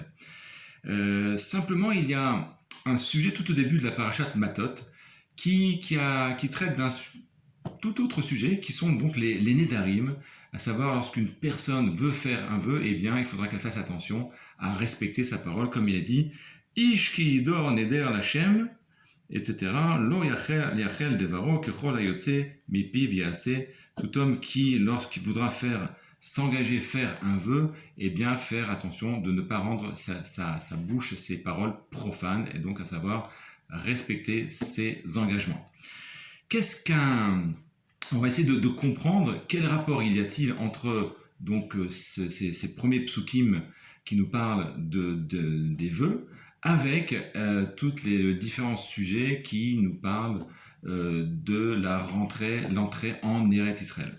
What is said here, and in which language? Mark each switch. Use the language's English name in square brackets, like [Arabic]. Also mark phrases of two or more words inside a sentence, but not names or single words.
[French] Simplement, il y a un sujet tout au début de la parachat Matot qui traite d'un tout autre sujet qui sont donc les Nédarim, à savoir lorsqu'une personne veut faire un vœu, eh bien il faudra qu'elle fasse attention à respecter sa parole, comme il a dit [Hebrew] איש כי ידר נדר לכם, [French] etc. [Hebrew] לא יחל דברו ככל היוצא מפיו יעשה. [French] Tout homme qui, lorsqu'il voudra s'engager, faire un vœu, eh bien faire attention de ne pas rendre sa bouche, ses paroles profanes, et donc à savoir respecter ses engagements. On va essayer de comprendre quel rapport il y a-t-il entre donc ces premiers psukim qui nous parlent des vœux avec tous les différents sujets qui nous parlent de l'entrée en Eretz Israël.